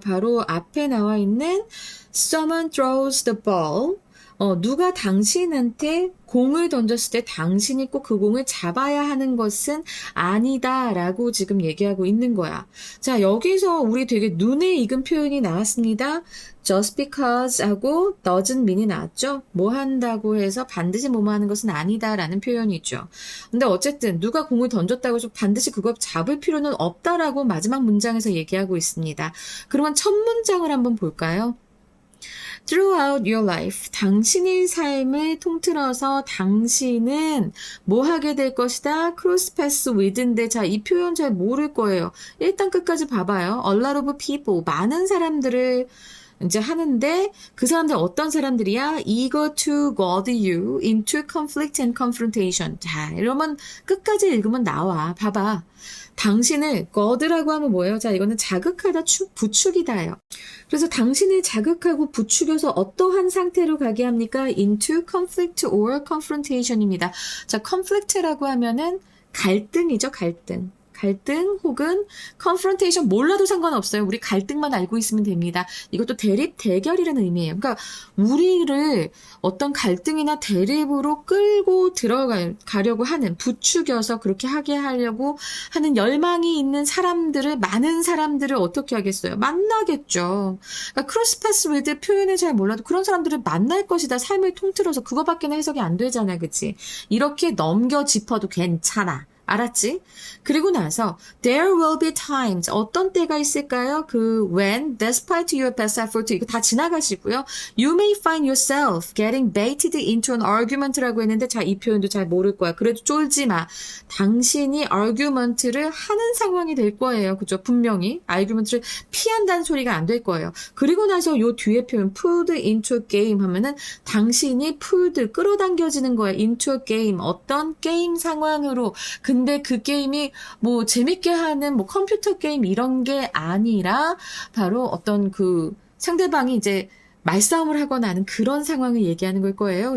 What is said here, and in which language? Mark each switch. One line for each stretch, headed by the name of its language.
Korean: 바로 앞에 나와 있는
English: someone throws the ball.
Korean: 누가 당신한테 공을 던졌을 때 당신이 꼭 그 공을 잡아야 하는 것은 아니다라고 지금 얘기하고 있는 거야. 자, 여기서 우리 되게 눈에 익은 표현이 나왔습니다. just because 하고 doesn't mean이 나왔죠. 뭐 한다고 해서 반드시 뭐뭐 하는 것은 아니다라는 표현이죠. 근데 어쨌든 누가 공을 던졌다고 해서 반드시 그걸 잡을 필요는 없다라고 마지막 문장에서 얘기하고 있습니다. 그러면 첫 문장을 한번 볼까요?
English: Throughout your life,
Korean: 당신의 삶을 통틀어서 당신은 뭐 하게 될 것이다?
English: Cross paths with
Korean: 인데 자, 이 표현 잘 모를 거예요. 일단 끝까지 봐봐요.
English: A lot of people,
Korean: 많은 사람들을 이제 하는데 그 사람들 어떤 사람들이야?
English: Eager to goad you into conflict and confrontation.
Korean: 자, 이러면 끝까지 읽으면 나와. 봐봐. 당신을 goad라고 하면 뭐예요? 자, 이거는 자극하다, 부추기다예요. 그래서 당신을 자극하고 부추겨서 어떠한 상태로 가게 합니까?
English: Into conflict or confrontation입니다.
Korean: 자, conflict라고 하면은 갈등이죠, 갈등. 갈등 혹은 confrontation 몰라도 상관없어요. 우리 갈등만 알고 있으면 됩니다. 이것도 대립, 대결이라는 의미예요. 그러니까 우리를 어떤 갈등이나 대립으로 끌고 들어가려고 하는, 부추겨서 그렇게 하게 하려고 하는 열망이 있는 사람들을, 많은 사람들을 어떻게 하겠어요? 만나겠죠. 그러니까 크로스패스 위드 표현을 잘 몰라도 그런 사람들을 만날 것이다. 삶을 통틀어서 그거밖에는 해석이 안 되잖아. 그치? 이렇게 넘겨 짚어도 괜찮아. 알았지? 그리고 나서
English: there will be times
Korean: 어떤 때가 있을까요?
English: 그 when despite your best effort
Korean: 이거 다 지나가시고요.
English: You may find yourself getting baited into an argument라고 했는데
Korean: 자, 이 표현도 잘 모를 거야. 그래도 쫄지 마. 당신이 argument를 하는 상황이 될 거예요. 그죠? 분명히 argument를 피한다는 소리가 안 될 거예요. 그리고 나서 요 뒤에 표현
English: pulled into a game
Korean: 하면은 당신이 pulled 끌어당겨지는 거예요.
English: into a game
Korean: 어떤 게임 상황으로 근데 그 게임이 뭐 재밌게 하는 뭐 컴퓨터 게임 이런 게 아니라 바로 어떤 그 상대방이 이제 말싸움을 하거나 하는 그런 상황을 얘기하는 걸 거예요.